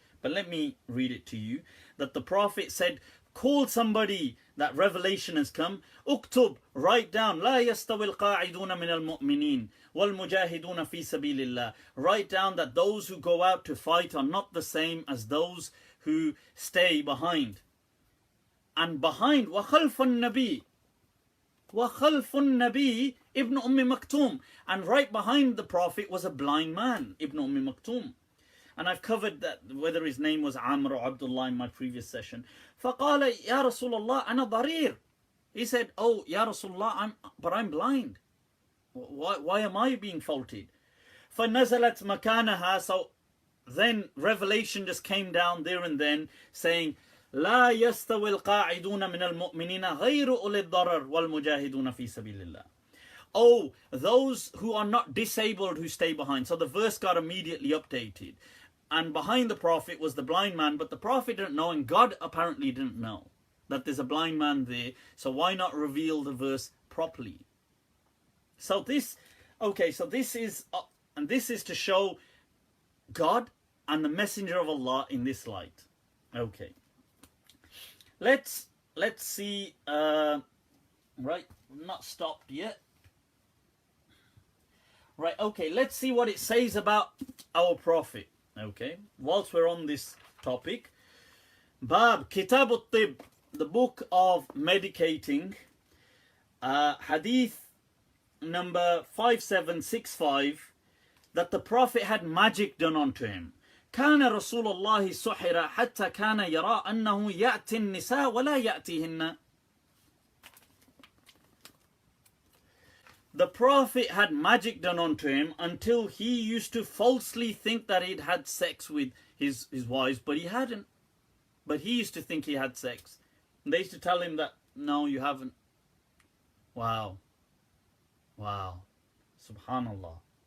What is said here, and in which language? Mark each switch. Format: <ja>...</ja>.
<en>But let me read it to you. That the Prophet said, call somebody that revelation has come. Uktub, write down.</en> <ar>لا يستوي القاعدون من المؤمنين والمجاهدون في سبيل الله.</ar> <en>Write down that those who go out to fight are not the same as those who stay behind. And behind,</en> <ar>وخلف النبي. وَخَلْفُ النَّبِي Ibn Maktum.</ar> <en>And right behind the Prophet was a blind man, Ibn Maktum. And I've covered that, whether his name was Amr or Abdullah in my previous session.</en> <ar>فَقَالَ يَا رَسُولَ اللَّهِ أَنَا ضَرِيرٌ.</ar> <en>He said, oh, Ya Rasulullah, but I'm blind. Why am I being faulted?</en> <ar>فَنَزَلَتْ مَكَانَهَا.</ar> <en>So then revelation just came down there and then saying,</en> <ar>لا يستوي القاعدون من المؤمنين غير أولي الضرر والمجاهدون في سبيل الله.</ar> <en>Oh, those who are not disabled who stay behind. So the verse got immediately updated. And behind the Prophet was the blind man, but the Prophet didn't know, and God apparently didn't know that there's a blind man there. So why not reveal the verse properly? So this, okay, so this is, and this is to show God and the Messenger of Allah in this light. Okay. Let's see. Right, not stopped yet. Right, okay, let's see what it says about our Prophet. Okay, whilst we're on this topic. Bab Kitab al-Tib, the book of medicating. Hadith number 5765, that the Prophet had magic done onto him.</en> <ar>كان رسول الله سحر حتى كان يرى أنه يأتي النساء ولا يأتيهن.</ar> <en>The Prophet had magic done onto him until he used to falsely think that he'd had sex with his wives, but he hadn't. But he used to think he had sex. And they used to tell him that, no, you haven't. Wow. Wow. Subhanallah.</en>